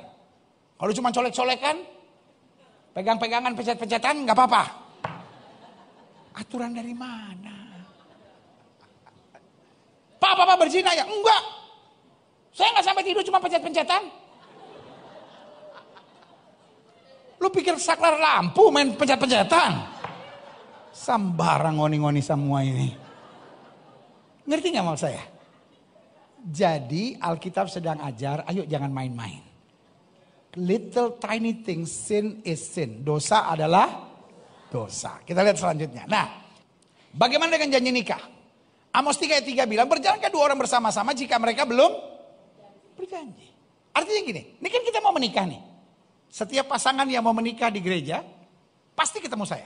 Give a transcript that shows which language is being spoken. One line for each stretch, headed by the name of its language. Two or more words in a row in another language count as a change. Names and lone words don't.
Indonesian: Kalau cuma colek-colekan, pegang-pegangan, pecet-pecetan, gak apa-apa. Aturan dari mana? Pak berzina ya? Enggak. Saya gak sampai tidur cuma pencet-pencetan. Lu pikir saklar lampu main pencet-pencetan?
Manado Malay: Sambarang ngoni-ngoni semua ini.
Indonesian: Ngerti gak maksud saya? Jadi Alkitab sedang ajar, ayo jangan main-main.
English: Little tiny things, sin is sin.
Indonesian: Dosa adalah dosa. Kita lihat selanjutnya. Nah, bagaimana dengan janji nikah? Amos 3 ayat 3 bilang, berjalankah dua orang bersama-sama jika mereka belum berjanji. Artinya gini, ini kan kita mau menikah nih. Setiap pasangan yang mau menikah di gereja, pasti ketemu saya.